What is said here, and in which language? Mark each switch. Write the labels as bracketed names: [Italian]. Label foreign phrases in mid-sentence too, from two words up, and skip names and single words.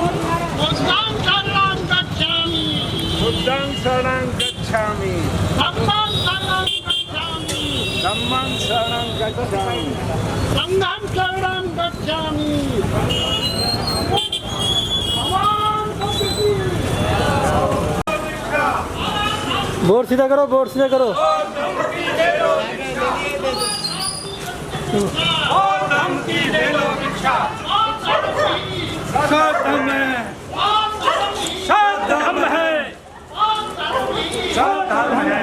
[Pali] बुद्धं शरणं गच्छामि बुद्धं शरणं गच्छामि धम्मं शरणं गच्छामि धम्मं शरणं गच्छामि संघं शरणं गच्छामि। [Hindi] बोर्ड सीधा करो, बोर्ड सीधा करो। सद्धम्म है, सद्धम्म है, सद्धम्म है।